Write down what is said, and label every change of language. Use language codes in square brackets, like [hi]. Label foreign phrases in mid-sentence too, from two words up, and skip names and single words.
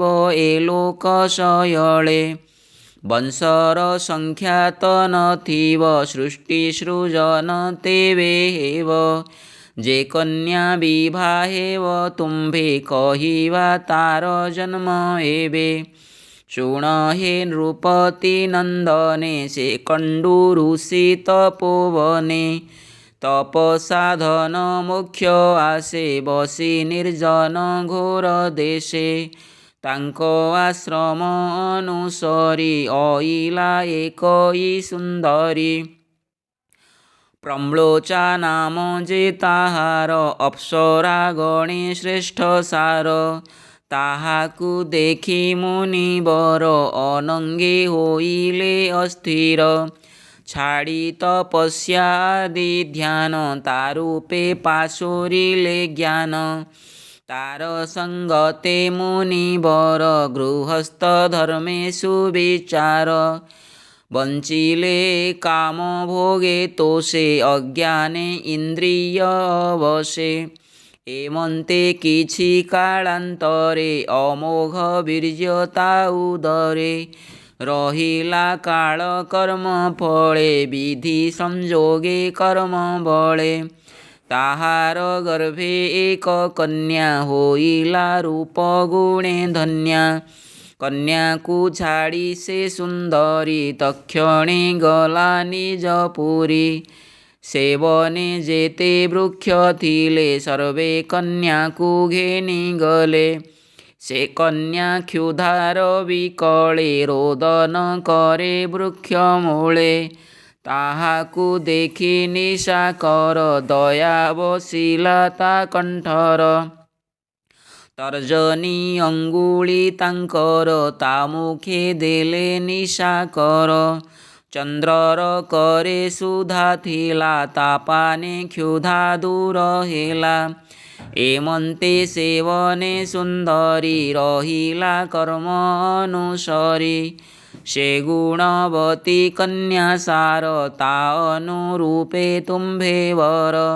[or] ଏ ଲୋକଶୟଳେ ବଂଶର ସଂଖ୍ୟାତ ନଥିବ ସୃଷ୍ଟି ସୃଜନ ତେବେ ହେବ ଯେ କନ୍ୟା ବିବାହେବ ତୁମ୍ଭେ କହିବା ତାର ଜନ୍ମ ହେବେ ଶୁଣ ହେ ନୃପତି ନନ୍ଦନେ ସେ କଣ୍ଡୁ ଋଷି ତପୋବନେ ତପସାଧନ ମୋକ୍ଷ ଆସେ ବସି ନିର୍ଜନ ଘୋର ଦେଶେ ତାଙ୍କୁ ଆଶ୍ରମ ଅନୁସରି ଅଇଲା ଏକଇ ସୁନ୍ଦରୀ ପ୍ରମ୍ଲୋଚା ନାମ ଯେ ତାହାର ଅପ୍ସରା ଗଣେ ଶ୍ରେଷ୍ଠ ସାର ତାହାକୁ ଦେଖି ମୁନିବର ଅନଙ୍ଗେ ହୋଇଲେ ଅସ୍ଥିର ଛାଡ଼ି ତପସ୍ୟାଦି ଧ୍ୟାନ ତାରୂପେ ପାଶୋରିଲେ ଜ୍ଞାନ ତାର ସଙ୍ଗତେ ମୁନିବର ଗୃହସ୍ଥ ଧର୍ମେଷୁ ବିଚାର ବଞ୍ଚିଲେ କାମ ଭୋଗେ ତୋଷେ ଅଜ୍ଞାନେ ଇନ୍ଦ୍ରିୟ ଅବଶେ ଏମନ୍ତେ କିଛି କାଳାନ୍ତରେ ଅମୋଘ ବୀର୍ଯ୍ୟତା ଉଦରେ ରହିଲା କାଳ କର୍ମ ଫଳେ ବିଧି ସଂଯୋଗେ କର୍ମ ବଳେ ତାହାର ଗର୍ଭେ ଏକ କନ୍ୟା ହୋଇଲା ରୂପ ଗୁଣେ ଧନ୍ୟା କନ୍ୟା କୁ ଛାଡ଼ି ସେ ସୁନ୍ଦରୀ ତକ୍ଷଣେ ଗଲା ନିଜ ପୁରୀ ସେବନେ ଯେତେ ବୃକ୍ଷ ଥିଲେ ସର୍ବେ କନ୍ୟା କୁ ଘେନି ଗଲେ ସେ କନ୍ୟା କ୍ଷୁଧାର ବିକଳେ ରୋଦନ କରେ ବୃକ୍ଷ ମୂଳେ ତାହାକୁ ଦେଖି ନିଶାକର ଦୟା ବସିଲା ତା କଣ୍ଠର ତର୍ଜନୀ ଅଙ୍ଗୁଳି ତାଙ୍କର ତା ମୁଖେ ଦେଲେ ନିଶାକର ଚନ୍ଦ୍ରର କରେ ସୁଧା ଥିଲା ତାପାନେ କ୍ଷୁଧା ଦୂର ହେଲା ଏମନ୍ତେ ସେବନେ ସୁନ୍ଦରୀ ରହିଲା କର୍ମ ଅନୁସରି ସେ ଗୁଣବତୀ କନ୍ୟା ସାର ତା ଅନୁରୂପେ ତୁମ୍ଭେ ବର